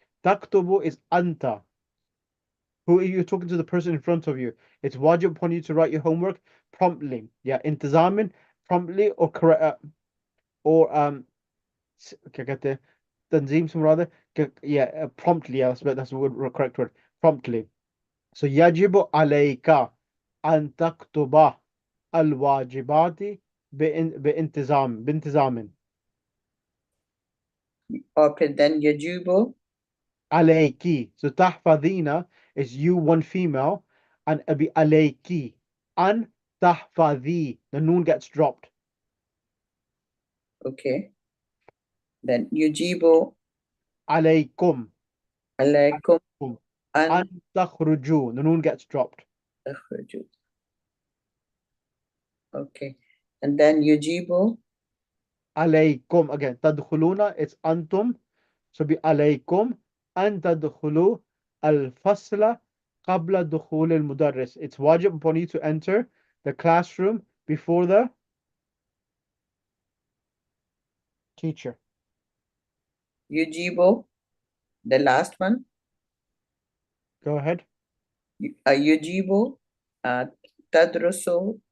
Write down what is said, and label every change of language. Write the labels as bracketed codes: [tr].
[en] Taktubu is anta. Who are you talking to? The person in front of you. It's wajib upon you to write your homework promptly. Yeah, intizamin, promptly or correct or [hi] क्या कहते हैं तंजीम से मुराद है [en] yeah promptly, yeah, that's the word, correct word, promptly. So [ar] يجب عليك أن تكتب الواجبات بانتظام [en] Okay, then Yajubo, [ar] عليك. [en] So [ar] تحفظين [en] is you, one female, and [ar] أبي عليك أن تحفظي, [en] the noon gets dropped. okay. Then Yujibo [ar] عليكم alaikum an أن تخرجوا, [en] the noon gets dropped. [ar] takhraju. [en] Okay. And then Yujibo, [ar] عليكم [en] again [ar] تدخلون [en] it's [ar] أنتم. [en] So be [ar] عليكم أن تدخلوا الفصل قبل دخول المدرس. [en] It's wajib upon you to enter the classroom before the teacher. Yujibo, the last one. Go ahead. [ar] Yujibo, tadruso,